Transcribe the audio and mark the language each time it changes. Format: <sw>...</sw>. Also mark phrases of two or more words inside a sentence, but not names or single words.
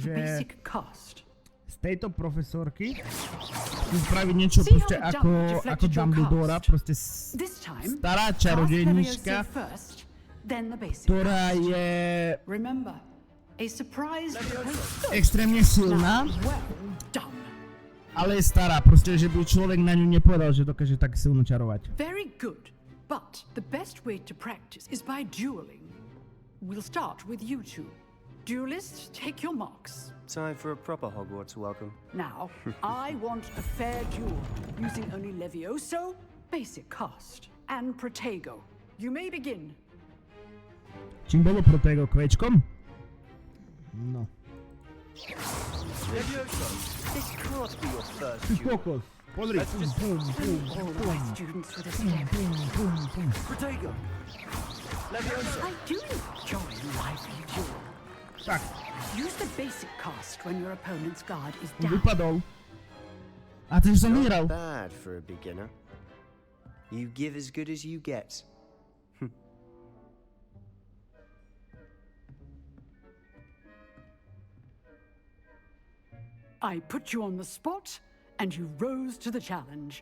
<en>basic cast.</en> <sk>z tejto profesorky chcú spraviť niečo</sk> <en>See how</en> <sk>proste</sk> <en>the</en> <sk>ako</sk> <en>jump deflected your</en> <sk>Dumbledora,</sk> <en>cast?</en> <sk>proste</sk> <en>This time,</en> <sk>stará</sk> <en>cast</en> <sk>čarodejnička,</sk> <en>Levioso first, then the basic</en> <sk>ktorá</sk> <en>cast.</en> <sk>je</sk> <en>Remember, a surprise</en> <sk>extrémne silná,</sk> <en>well done.</en> <sk>ale je stará, proste, že by človek na ňu nepovedal, že dokáže tak silno čarovať.</sk> <en>Very good, but the best way to practice is by dueling. We'll start with you two. Duelists, take your marks. Time for a proper Hogwarts welcome. Now, I want a fair duel, using only Levioso, basic cast, and Protego. You may begin.</en> <sk>Čím bolo Protego kvečkom? No.</sk> <en>Levioso, this can't be your first</en> <sk>Ty</sk> <en>duel.</en> <sk>kokos, pozri, pum, pum,</sk> <en>All pum, my pum, students with a pum, step. pum, pum, pum. Protego. Levioso. I do enjoy lively duel.</en> <sk>Tak,</sk> <en>Use the basic cast when your opponent's guard is on down.</en> <sk>vypadol. A takže som vyhral.</sk> <en>Not bad for a beginner. You give as good as you get. I put you on the spot, and you rose to the challenge.</en>